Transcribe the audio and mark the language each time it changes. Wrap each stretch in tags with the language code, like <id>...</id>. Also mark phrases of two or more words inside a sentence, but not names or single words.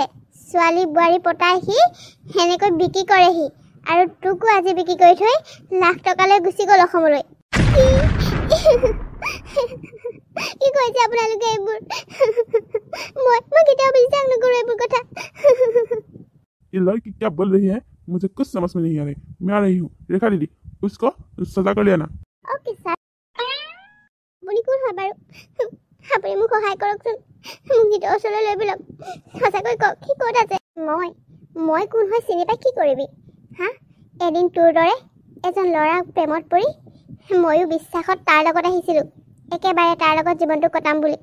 <as>ছোৱালী বোৱাৰী পতাই সি সেনেকৈ বিক্ৰী কৰেহি আৰু তোকো আজি বিক্ৰী কৰি থৈ লাখ টকালৈ গুচি গ'ল অসমলৈ। কি কৈছে আপোনালোকে এইবোৰ? মই কেতিয়াও বিশ্বাস নকৰোঁ এইবোৰ কথা।</as> <hi>ये लड़की क्या बोल रही है? मुझे कुछ समझ में नहीं आ रही। मैं आ रही हूँ। रेखा दीदी, उसको सजा कर लेना।</hi> <en>okay sir.</en> <as>আপুনি কোন হয় বাৰু? আপুনি মোক সহায় কৰকচোন। মোক জিতৰ ওচৰলৈ লৈ ব'লক। সঁচাকৈ কওক, সি ক'ত আছে? মই কোন হয় চিনি পাই কি কৰিবি হা? এদিন তোৰ দৰে এজন ল'ৰাক প্ৰেমত পৰি ময়ো বিশ্বাসত তাৰ লগত আহিছিলোঁ, একেবাৰে তাৰ লগত জীৱনটো কটাম বুলি।</as>